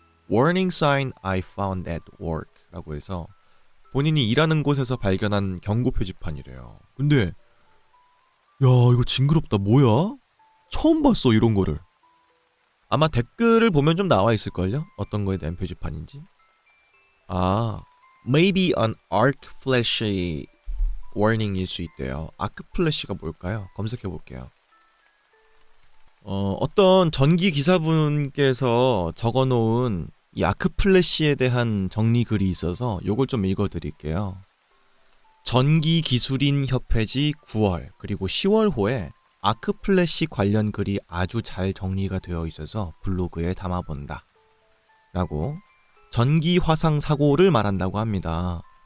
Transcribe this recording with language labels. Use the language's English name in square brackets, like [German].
[English] Warning sign I found at work [Korean] 라고 해서 본인이 일하는 곳에서 발견한 경고 표지판이래요. 근데 야 이거 징그럽다. 뭐야? 처음 봤어 이런 거를. 아마 댓글을 보면 좀 나와 있을걸요? 어떤 거에 대한 표지판인지. [English] Maybe an arc flash warning [Korean] 일 수 있대요. 아크 플래시가 뭘까요? 검색해 볼게요. 어떤 전기 기사분께서 적어놓은 이 아크플래시에 대한 정리 글이 있어서 요걸 좀 읽어드릴게요. 전기기술인협회지 9월 그리고 10월호에 아크플래시 관련 글이 아주 잘 정리가 되어 있어서 블로그에 담아본다 라고 전기화상 사고를 말한다고 합니다.